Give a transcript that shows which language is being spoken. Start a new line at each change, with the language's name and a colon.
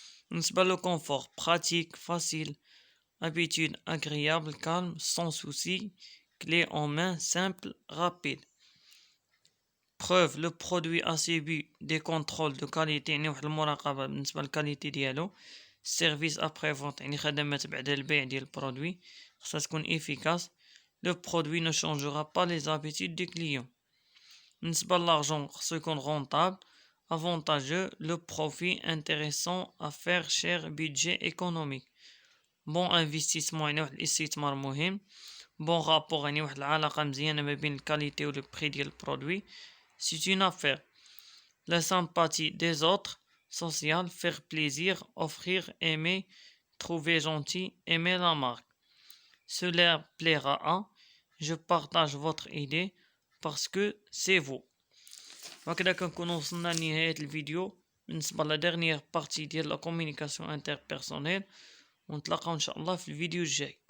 French: بالنسبة le confort, pratique, facile, habitude, agréable, calme, sans souci, clé en main, simple, rapide. Preuve, le produit a subi des contrôles de qualité
Arabic: يعني واحد المراقبة بالنسبة للكاليتي ديالو.
French: service après vente
Arabic: يعني خدمات بعد البيع ديال البرودوي خاصها تكون efficace.
French: Le produit ne changera pas les habitudes du client. بالنسبة l'argent خاصو يكون rentable, avantageux, le profit intéressant, affaire cher, budget économique. bon investissement
Arabic: يعني واحد الاستثمار مهم.
French: bon rapport
Arabic: يعني واحد العلاقة مزيانة ما بين الكاليتي و لو بري ديال البرودوي.
French: c'est une affaire. la sympathie des autres, social, faire plaisir, offrir, aimer, trouver gentil, aimer la marque. cela plaira à, je partage votre idée parce que c'est vous.
Arabic: وهكذا كنكون وصلنا لنهاية الفيديو بالنسبة لا dernière partie ديال لا communication interpersonnelle. ونتلاقاو ان شاء الله في الفيديو الجاي.